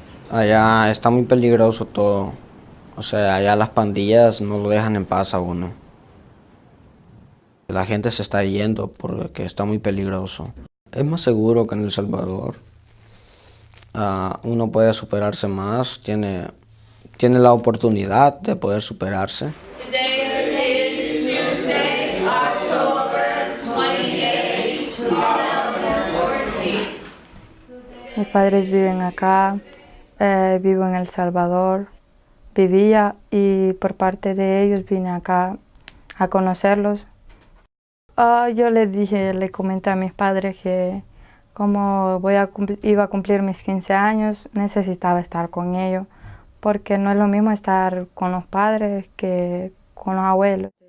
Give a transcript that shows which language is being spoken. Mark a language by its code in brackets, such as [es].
[es] Allá está muy peligroso todo. O sea, allá las pandillas no lo dejan en paz a uno. La gente se está yendo porque está muy peligroso. Es más seguro que en El Salvador. Uno puede superarse más, tiene la oportunidad de poder superarse. [en] Today is Tuesday, October 28, 2014. [es] Mis padres viven acá, vivo en El Salvador, vivía y por parte de ellos vine acá a conocerlos. Yo le comenté a mis padres que como iba a cumplir mis 15 años, necesitaba estar con ellos, porque no es lo mismo estar con los padres que con los abuelos.